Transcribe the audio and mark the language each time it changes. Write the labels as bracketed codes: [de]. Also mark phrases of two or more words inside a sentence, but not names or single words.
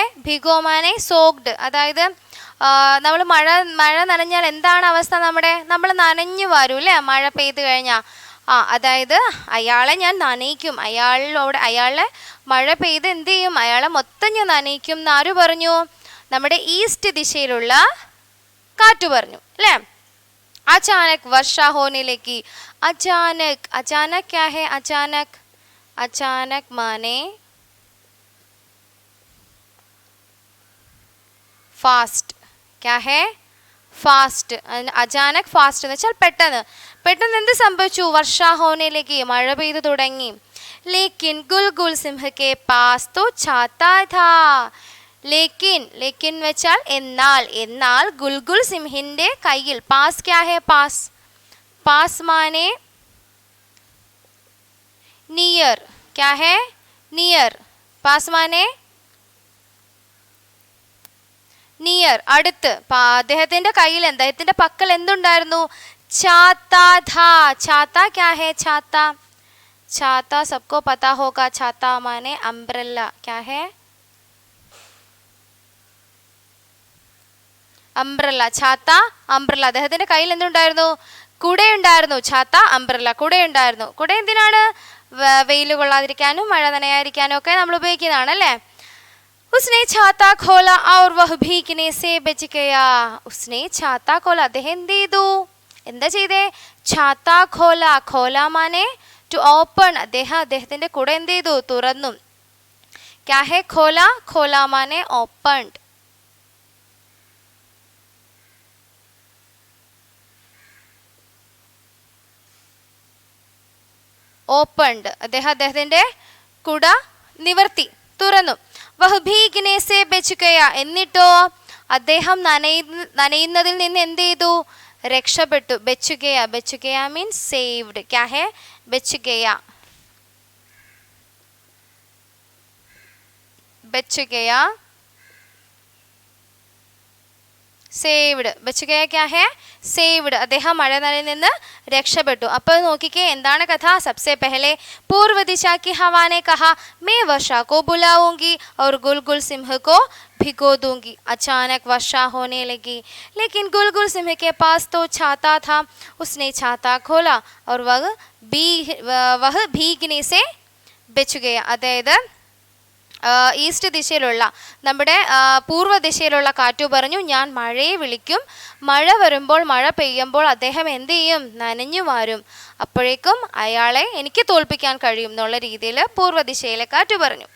[hi] भिगो माने सोक्ड. [ml] അതായത് നമ്മൾ മഴ നനഞ്ഞാൽ എന്താണ് അവസ്ഥ? നമ്മൾ നനഞ്ഞു വരും അല്ലേ മഴ പെയ്ത് കഴിഞ്ഞാൽ. അതായത് അയാളെ ഞാൻ നനയിക്കും, അയാളെ മഴ പെയ്ത് എന്ത് ചെയ്യും? അയാളെ മൊത്തം ഞാൻ നനയിക്കും എന്ന് ആര് പറഞ്ഞു? നമ്മുടെ ഈസ്റ്റ് ദിശയിലുള്ള കാറ്റ് പറഞ്ഞു അല്ലേ. [hi] अचानक वर्षा होने लगी. अचानक, अचानक क्या है? अचानक, अचानक माने फास्ट. क्या है? ഫാസ്റ്റ്. [ml] അചാനക് ഫാസ്റ്റ് എന്ന് വെച്ചാൽ പെട്ടെന്ന്. പെട്ടെന്ന് എന്ത് സംഭവിച്ചു? [hi] वर्षा होने लगी, [ml] മഴ പെയ്തു തുടങ്ങി. [hi] लेकिन गुलगुल सिंह के पास तो छाता था. [ml] ലേക്കിൻ, ലേക്കിൻ വെച്ചാൽ എന്നാൽ, എന്നാൽ ഗുൽഗുൽ സിംഹിന്റെ കയ്യിൽ. [hi] പാസ് क्या है? पास, पास माने नियर. क्या है? नियर. पास माने नियर, അടുത്ത്. [ml] അദ്ദേഹത്തിന്റെ കയ്യിൽ, അദ്ദേഹത്തിന്റെ പക്കൽ എന്തുണ്ടായിരുന്നു? [hi] छाता था. छाता क्या है? छाता, छाता सबको पता होगा. ഛാതാ माने अम्ब्रेला. क्या है? അംബ്രല്ല. ഛാത്ത, അംബ്രല്ല. [ml] അദ്ദേഹത്തിന്റെ കയ്യിൽ എന്തുണ്ടായിരുന്നു? കുടയുണ്ടായിരുന്നു. ഛാത്ത, അംബ്രല്ല, കുടയുണ്ടായിരുന്നു. കുട എന്തിനാണ്? വെയിൽ കൊള്ളാതിരിക്കാനും മഴ നനയാതിരിക്കാനും ഒക്കെ നമ്മൾ ഉപയോഗിക്കുന്നതാണ് അല്ലേ. [hi] उसने छाता खोला और वह भीगने से बच गया. उसने छाता खोला, [ml] അദ്ദേഹം എന്ത് ചെയ്തു? എന്താ ചെയ്തേ? [hi] छाता खोला. खोला माने [en] to open. [ml] അദ്ദേഹത്തിന്റെ കുട എന്ത് ചെയ്തു? തുറന്നു. [hi] क्या है? खोला. खोला माने ओपन्ड. ഓപ്പൺഡ്. [ml] അദ്ദേഹത്തിന്റെ കുട നിവർത്തി, തുറന്നു. [hi] वह भीगने से बच गया. [ml] എന്നിട്ടോ അദ്ദേഹം നനയുന്നതിൽ നിന്ന് എന്ത് ചെയ്തു? [hi] രക്ഷപ്പെട്ടു. बच गया, बच गया [en] means saved. [hi] क्या है? बच गया, बच गया, सेव्ड. बच गया क्या है? सेव्ड. [ml] അദ്ദേഹം മഴ നനയിൽ നിന്ന് രക്ഷപ്പെട്ടു. അപ്പോൾ നോക്കിക്കേ എന്താണ് കഥ. [hi] सबसे पहले पूर्व दिशा की हवा ने कहा मैं वर्षा को बुलाऊंगी और गुलगुल सिंह को भिगो दूंगी. अचानक वर्षा होने लगी, लेकिन गुलगुल सिंह के पास तो छाता था. उसने छाता खोला और वह भीगने से बच गया. [ml] അതായത് ഈസ്റ്റ് ദിശയിലുള്ള നമ്മുടെ പൂർവ്വ ദിശയിലുള്ള കാറ്റു പറഞ്ഞു ഞാൻ മഴയെ വിളിക്കും. മഴ വരുമ്പോൾ, മഴ പെയ്യുമ്പോൾ അദ്ദേഹം എന്ത് ചെയ്യും? നനഞ്ഞു മാറും. അപ്പോഴേക്കും അയാളെ എനിക്ക് തോൽപ്പിക്കാൻ കഴിയും എന്നുള്ള രീതിയിൽ പൂർവ്വ ദിശയിലെ കാറ്റു പറഞ്ഞു.